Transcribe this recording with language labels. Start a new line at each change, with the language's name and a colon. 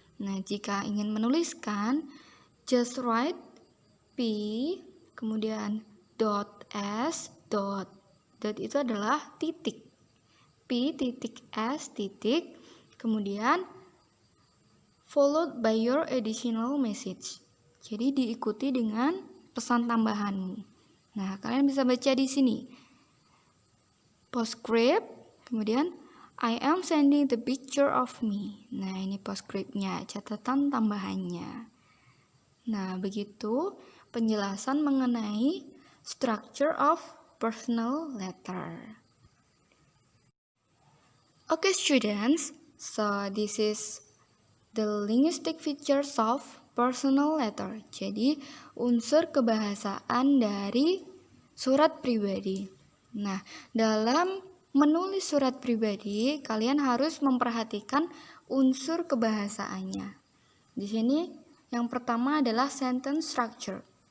Indonesian: Nah, jika ingin menuliskan,
English: just write P,
Indonesian: kemudian .s, dot itu adalah titik. P titik S titik, kemudian
English: followed by your additional message.
Indonesian: Jadi diikuti dengan pesan tambahanmu. Nah, kalian bisa baca di sini.
English: Postscript,
Indonesian: kemudian
English: I am sending the picture of me.
Indonesian: Nah, ini postscriptnya, catatan tambahannya. Nah, begitu penjelasan mengenai
English: structure of personal letter. Okay students, so this is the linguistic features of personal letter.
Indonesian: Jadi unsur kebahasaan dari surat pribadi. Nah, dalam menulis surat pribadi, kalian harus memperhatikan unsur kebahasaannya. Di sini yang pertama adalah sentence structure.